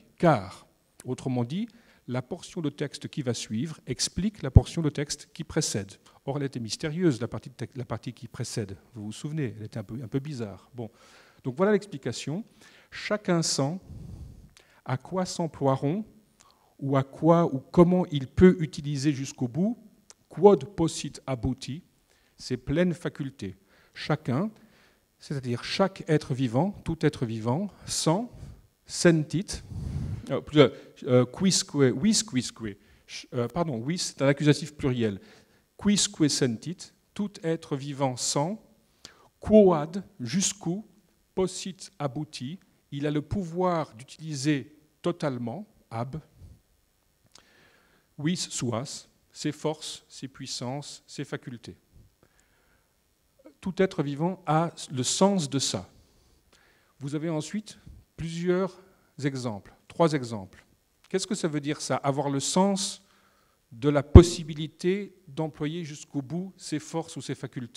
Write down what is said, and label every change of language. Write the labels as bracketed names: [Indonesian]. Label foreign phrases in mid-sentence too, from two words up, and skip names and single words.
[French] Car, autrement dit, la portion de texte qui va suivre explique la portion de texte qui précède. Or, elle était mystérieuse, la partie qui précède. Vous vous souvenez, elle était un peu bizarre. Bon. Donc voilà l'explication. Chacun sent à quoi s'emploieront ou à quoi ou comment il peut utiliser jusqu'au bout, [Latin] quod possit abuti, [French] ses pleines facultés. Chacun, c'est-à-dire chaque être vivant, tout être vivant, sent, [Latin] sentit, quisque, [French] c'est un accusatif pluriel, [Latin] quisque sentit, [French] tout être vivant sent, quoad, jusqu'où, [Latin] possit abouti, [French] il a le pouvoir d'utiliser totalement, [Latin] ab, vis suas, [French] ses forces, ses puissances, ses facultés. Tout être vivant a le sens de ça. Vous avez ensuite plusieurs exemples, 3 exemples. Qu'est-ce que ça veut dire ça, avoir le sens de la possibilité d'employer jusqu'au bout ses forces ou ses facultés?